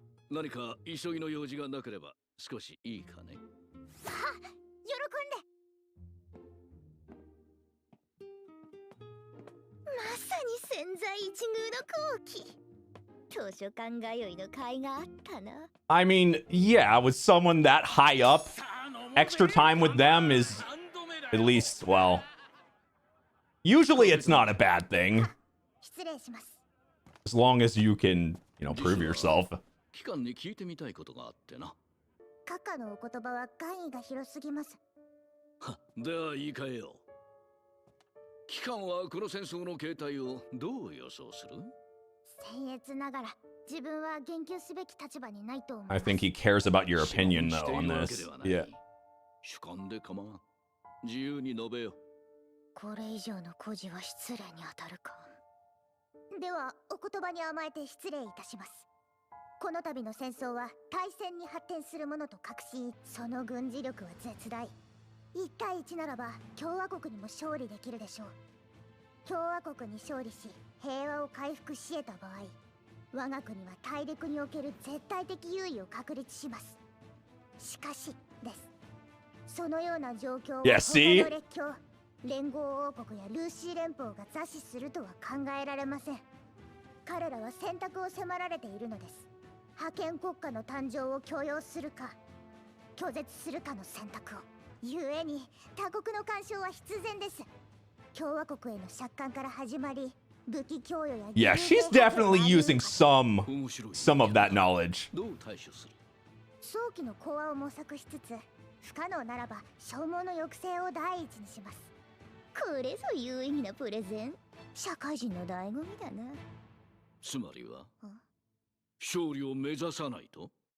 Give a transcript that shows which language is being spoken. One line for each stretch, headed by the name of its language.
Japanese: 何か急ぎの用事がなければ少しいいかね。あ、喜んで。まさに千載一遇の好機。図書館通いの甲斐があったな。
English: I mean, yeah, with someone that high up, extra time with them is at least, well, usually it's not a bad thing.
Japanese: 失礼します。
English: As long as you can, you know, prove yourself.
Japanese: 機関に聞いてみたいことがあってな。閣下のお言葉は含意が広すぎます。は、では言い換えよう。機関はこの戦争の形態をどう予想する？僭越ながら自分は言及すべき立場にないと思います。
English: I think he cares about your opinion, though, on this. Yeah.
Japanese: 主観で構わん。自由に述べよ。これ以上の故事は失礼に当たるか。では、お言葉に甘えて失礼いたします。この度の戦争は大戦に発展するものと確信、その軍事力は絶大。 1対1ならば共和国にも勝利できるでしょう。共和国に勝利し平和を回復し得た場合、我が国は大陸における絶対的優位を確立します。しかしです。そのような状況を他の列強、連合王国やルーシー連邦が座視するとは考えられません。彼らは選択を迫られているのです。覇権国家の誕生を許容するか拒絶するかの選択を。故に他国の干渉は必然です。共和国への借款から始まり、武器供与や
English: Yeah, she's definitely using some of that knowledge.
Japanese: どう対処する？早期の講和を模索しつつ、不可能ならば消耗の抑制を第一にします。これぞ有意義なプレゼン。社会人の醍醐味だな。つまりは勝利を目指さないと？